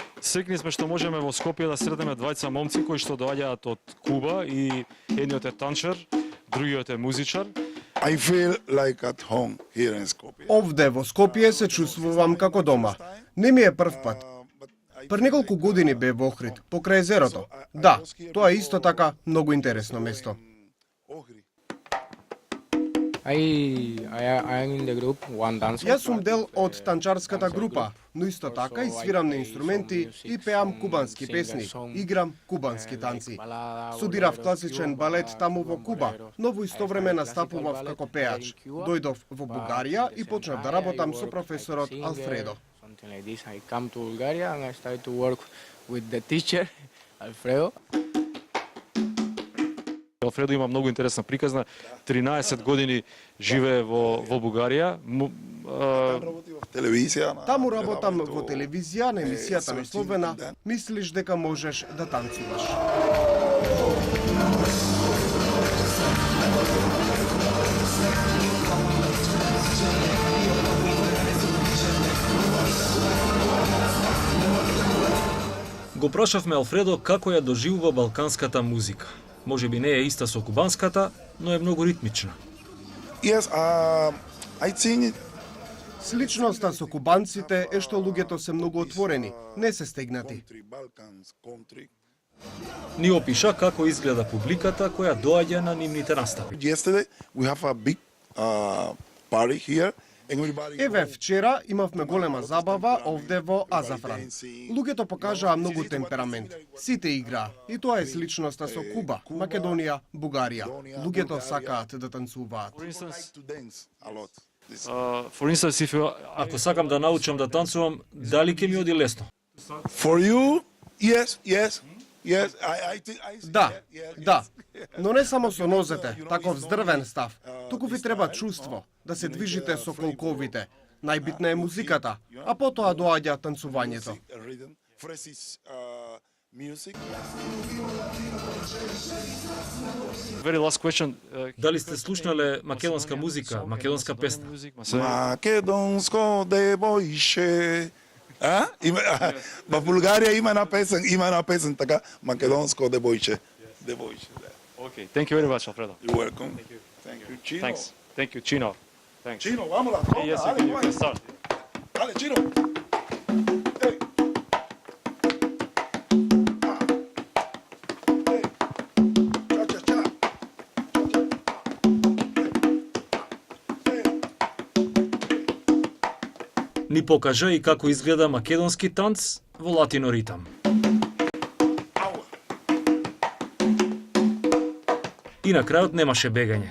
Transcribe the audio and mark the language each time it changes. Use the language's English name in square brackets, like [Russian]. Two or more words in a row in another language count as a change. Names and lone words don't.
[Macedonian] Срекни сме што можеме во Скопје да сретнеме двајца момци кои што доаѓаат од Куба и едниот е танчар, другиот е музичар. [English] I feel like at home here in Skopje. [Macedonian] Овде во Скопје се чувствувам како дома. Не ми е прв пат. Пред неколку години бев во Охрид, покрај езерото. Да, тоа е исто така многу интересно место. [English] I am in the group One Dance. [Macedonian] Јас сум дел од танчарската група, но исто така и свирам на инструменти и пеам кубански песни, играм кубански танци. Студирав класичен балет таму во Куба, но во исто време настапував како пеач. Дојдов во Бугарија и почнав да работам со професорот Алфредо. [English] Something like this. I come to Bulgaria and I started to work with the teacher, Alfredo. [Macedonian] Алфредо има многу интересна приказна. 13 години живее во Бугарија. Работи во телевизија. Таму работам во телевизија на емисијата на Словена. Мислиш дека можеш да танцуваш. Го прашавме Алфредо како ја доживува балканската музика. Може би не е иста со кубанската, но е многу ритмична. [English] Yes, I think [Macedonian] Сличноста со кубанците е што луѓето се многу отворени, не се стегнати. Ни опиша како изгледа публиката која доаѓа на нивните настапи. [English] Yesterday we have a big party here. [Macedonian] Еве, вчера имавме голема забава овде во Азафран. Луѓето покажаа многу темперамент. Сите играа. И тоа е сличноста со Куба, Македонија, Бугарија. Луѓето сакаат да танцуваат. [English] For instance, if you [Macedonian] Ако сакам да научам да танцувам, дали ќе ми оди лесно? [English] For you, yes. I think [Macedonian] Да, да. Но не само со нозете, таков здрвен став. Туку ви треба чувство, да се движите со колковите. Најбитна е музиката, а потоа доаѓа танцувањето. [English] very last question. [Macedonian] Дали сте слушнале македонска музика, македонска песна? Македонско девојше. Во Булгарија има една песен така, македонско девојче. [English] Okay, thank you very much, Alfredo. You're welcome. Thank you. Chino. Thanks. Thank you, Chino. Thanks. [Spanish] Chino, vamos la [English] Hey, yes, you can start. [Spanish] Dale, Chino. Hey. Hey. Cha. [Macedonian] Ни покажа и како изгледа македонски танц во латино ритам. И на крајот немаше бегање.